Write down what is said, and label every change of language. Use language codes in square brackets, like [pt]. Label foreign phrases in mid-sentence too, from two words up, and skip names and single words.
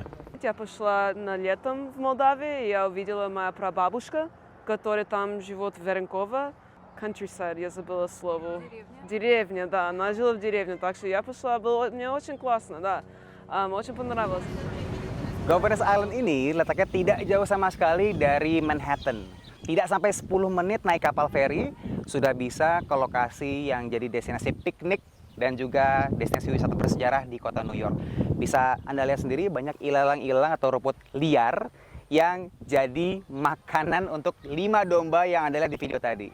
[ru] Я пошла на летом в Молдавии, я увидела моя прабабушка, которая там живет в Веренково. Countryside, я забыла слово. Деревня, да, она жила в деревне, так что я пошла, было мне очень классно, да, очень понравилось. [id] Governor's Island ini letaknya tidak jauh sama sekali dari Manhattan. Tidak sampai 10 menit naik kapal feri, sudah bisa ke lokasi yang jadi destinasi piknik dan juga destinasi wisata bersejarah di kota New York. Bisa Anda lihat sendiri banyak ilalang-ilalang atau rumput liar yang jadi makanan untuk 5 domba yang Anda lihat di video tadi.